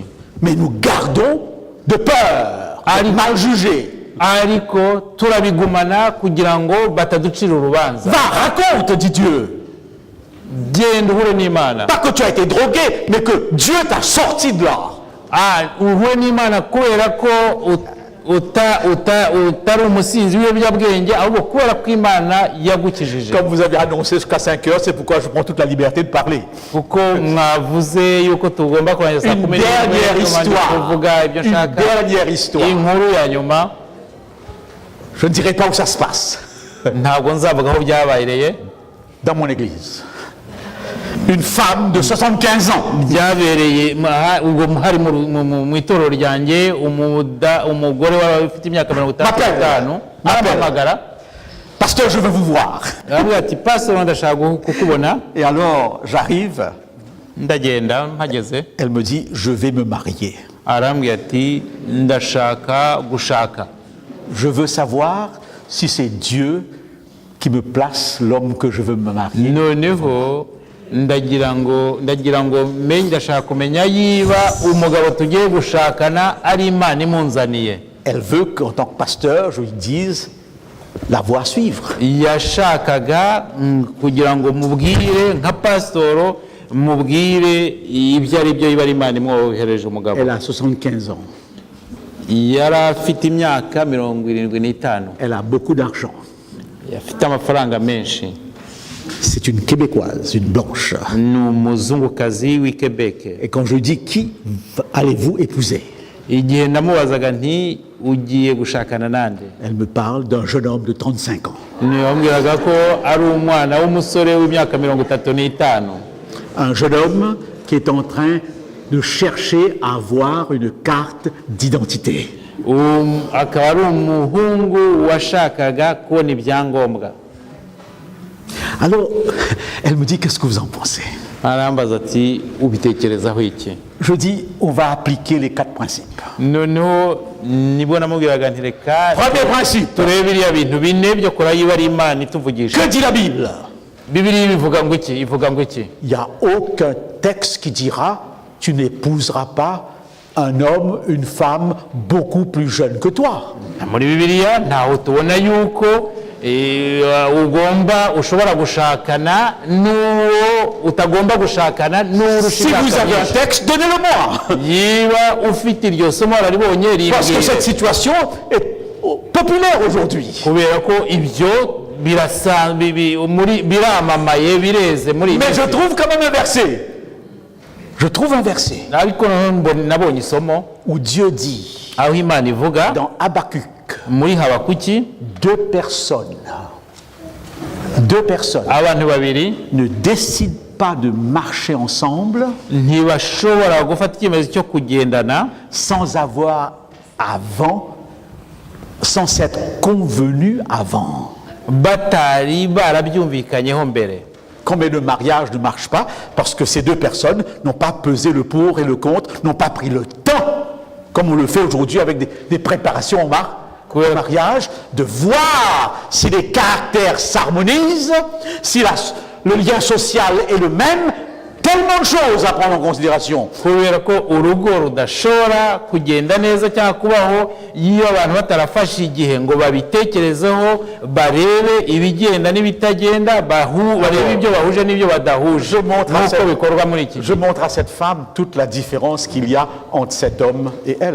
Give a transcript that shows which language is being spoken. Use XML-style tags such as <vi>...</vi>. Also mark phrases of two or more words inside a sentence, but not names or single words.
<fr>Mais nous gardons de peur, de mal juger.</fr> <rw>ariko turabigumana kugira ngo bataducira urubanza.</rw> <fr>Va, raconte, dit Dieu.</fr> <rw>Genda uhure n'Imana.</rw> <fr>Pas que tu as été drogué, mais que Dieu t'a sorti de là.</fr> <rw>Uhure n'Imana kubera ko utari umusinzi w'ibiyobyabwenge, ahubwo kubera ko Imana yagukijije.</rw> <fr>Comme vous avez annoncé jusqu'à 5 heures, c'est pourquoi je prends toute la liberté de parler.</fr> <rw>Kuko mwavuze yuko tugomba kurangiza saa</rw> <fr>Une</fr> <rw>11</rw> <fr>dernière histoire.</fr> <rw>kuvuga ibyo</rw> <fr>Une</fr> <rw>nshaka.</rw> <fr>dernière histoire.</fr> <rw>Inkuru ya nyuma,</rw> <fr>Je ne dirai pas où ça se passe.</fr> <rw>ntabwo nzavuga aho byabereye.</rw> <fr>Dans mon église. Une femme de 75 ans.</fr> <rw>Byabereye ubwo hari mu itorero ryanjye, umugore ufite imyaka 55 arampamagara,</rw> <fr>Pasteur, je veux vous voir.</fr> <rw>aravuga ati pastor, ndashaka kukubona.</rw> <fr>Et alors, j'arrive.</fr> <rw>Ndagenda, mpageze,</rw> <fr>Elle me dit, je vais me marier.</fr> <rw>arambwira ati ndashaka gushaka.</rw> <fr>Je veux savoir si c'est Dieu qui me place l'homme que je veux me marier.</fr> <rw>Noneho ndashaka kumenya yiba umugabo tugiye gushakana ari Imana imunzaniye.</rw> <fr>Elle veut qu'en tant que pasteur, je lui dise la voie à suivre.</fr> <rw>Yashakaga kugira ngo mubwire nka pasitoro, mubwire ibyo ari byo, yiba ari Imana imwohereje umugabo.</rw> <fr>Elle a 75 ans.</fr> <rw>Yari afite imyaka 75.</rw> <fr>Elle a beaucoup d'argent.</fr> <rw>Afite amafaranga menshi.</rw> <fr>C'est une Québécoise, une blanche.</fr> <rw>Ni umuzungukazi w'i Quebec.</rw> <fr>Et quand je lui dis qui allez-vous épouser,</fr> <rw>Igihe namubazaga nti ugiye gushakana nande,</rw> <fr>elle me parle d'un jeune homme de 35 ans.</fr> <rw>yambwiraga ko ari umwana w'umusore w'imyaka 35.</rw> <fr>Un jeune homme qui est en train de chercher à avoir une carte d'identité.</fr> <rw>Akaba ari umuhungu washakaga kubona ibyangombwa.</rw> <fr>Alors, elle me dit, qu'est-ce que vous en pensez?</fr> <rw>Arambaza ati ubitekerezaho iki?</rw> <fr>Je dis, on va appliquer les 4 principes.</fr> <rw>Noneho nibwo namubwiraga nti reka</rw> <fr>Premier principe,</fr> <rw>turebe biriya bintu bine byo kora yiba ari Imana ituvugisha.</rw> <fr>que dit la Bible?</fr> <rw>Bibiliya ivuga ngo iki? Ivuga ngo iki?</rw> <fr>Il n'y a aucun texte qui dira, tu n'épouseras pas un homme, une femme beaucoup plus jeune que toi.</fr> <rw>Muri Bibiliya ntaho tubona yuko ushobora gushakana n'uwo utagomba gushakana n'urusha</rw> <fr>Si vous avez un texte, donnez-le-moi.</fr> <rw>Yiba ufite iryo somo wararibonye</rw> <fr>Parce que</fr> <rw>ribwire.</rw> <fr>cette situation populaire aujourd'hui.</fr> <rw>kubera ko ibyo biramamaye bireze muri iyi</rw> <fr>Mais je</fr> <rw>minsi.</rw> <fr>trouve quand même un verset. Je trouve un verset</fr> <rw>ariko nabonye isomo</rw> <fr>où Dieu dit,</fr> <rw>aho Imana ivuga</rw> <fr>dans Habakkuk,</fr> <rw>muri Habakuki,</rw> <fr>deux personnes</fr> <rw>abantu babiri</rw> <fr>ne décident pas de marcher ensemble</fr> <rw>ntibashobora gufata icyemezo cyo kugendana</rw> <fr>sans s'être convenus avant.</fr> <rw>batari barabyumvikanyeho mbere.</rw> <fr>Combien de mariages ne marchent pas parce que ces deux personnes n'ont pas pesé le pour et le contre, n'ont pas pris le temps, comme on le fait aujourd'hui avec des préparations au mariage, de voir si les caractères s'harmonisent, si le lien social est le même. Tellement de choses à prendre en considération.</fr> <rw>kubera ko urugo rudashobora kugenda neza cyangwa kubaho iyo abantu batarafashe igihe ngo babitekerezeho barebe ibigenda n'ibitagenda barebe ibyo bahuje n'ibyo badahuje n'uko bikorwa muri iki</rw> <fr>Je montre à cette femme toute la différence qu'il y a entre cet homme et elle.</fr>